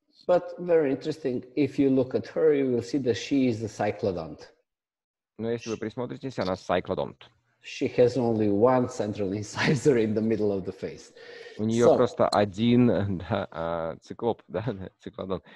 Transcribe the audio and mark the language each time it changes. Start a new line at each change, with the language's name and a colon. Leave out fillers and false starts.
English: But very interesting, if you look at her, you will see that she is a cyclodont.
Russian: Но если вы присмотритесь, она cyclodont.
English: She has only one central incisor in the middle of the face.
Russian: У нее просто один циклоп, да, циклодон.